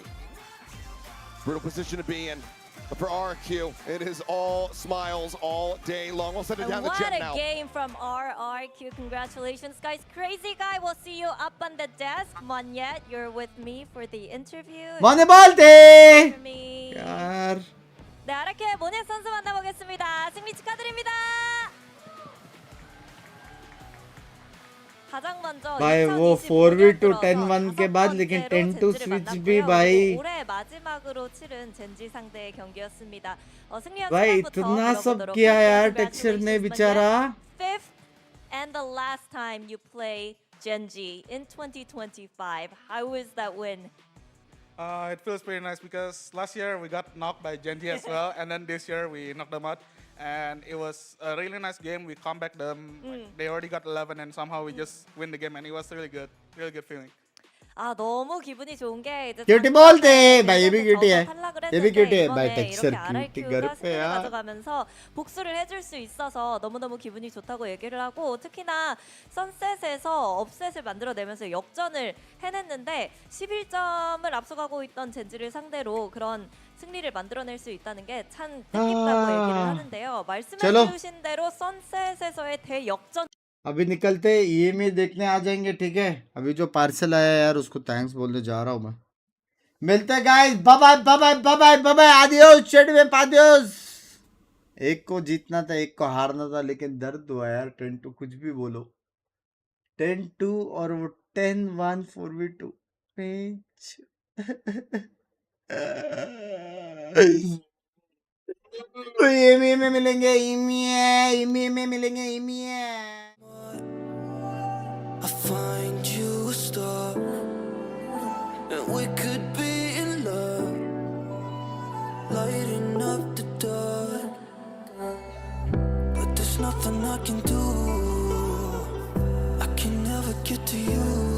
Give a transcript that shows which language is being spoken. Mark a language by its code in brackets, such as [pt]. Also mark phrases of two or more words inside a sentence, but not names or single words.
[en] Brutal position to be in. But for RQ, it is all smiles all day long. We'll send it down the What jet a now. game from RRQ. Congratulations, guys. Crazy guy, we'll see you up on the desk. Monyet, you're with me for the interview. [hi] मोने बोलते [en] For me. [hi] यार [ko] 네, 아라케 모넷 선수 만나보겠습니다. 승리 축하드립니다. 가장 먼저 [hi] भाई वो 4v2 10-1 के बाद लेकिन 10-2 स्विच भी भाई [ko] 올해 마지막으로 치른 젠지 상대의 경기였습니다. 승리한 [hi] भाई [ko] 소감부터 [hi] इतना सब [ko] 들어보도록 [hi] किया [ko] 할게요. [hi] यार टेक्सचर ने बेचारा [en] Fifth and the last time you play Gen.G in 2025. How is that win? It feels pretty nice because last year we got knocked by Gen.G as well, and then this year we knocked them out. And it was a really nice game. We comeback them. Like, they already got 11, and somehow we just win the game, and it was really good feeling. [ko] 아 너무 기분이 좋은 게 이제 [hi] क्यूटी बोलते भाई ये भी क्यूटी है ये भी क्यूटी है भाई टेक्सचर क्यूटी घर पे यार [ko] 가져가면서 복수를 해줄 수 있어서 너무너무 기분이 좋다고 얘기를 하고 특히나 선셋에서 업셋을 만들어내면서 역전을 해냈는데 11점을 앞서가고 있던 젠지를 상대로 그런 승리를 만들어낼 수 있다는 게 참 뜻깊다고 얘기를 하는데요. 말씀해주신 대로 선셋에서의 대역전 [hi] अभी निकलते ईएमई देखने आ जाएंगे ठीक है अभी जो पार्सल आया यार उसको थैंक्स बोलने जा रहा हूँ मैं मिलते हैं [en] guys bye bye bye bye bye bye bye bye [hi] आदियोस चैट में पादियोस एक को जीतना था एक को हारना था लेकिन दर्द हुआ यार 10-2 कुछ भी बोलो 10-2 और वो 10-1 4v2 ईएमई में मिलेंगे ईएमई में मिलेंगे ईएमई [en] I find you a star, and we could be in love, lighting up the dark. But there's nothing I can do. I can never get to you.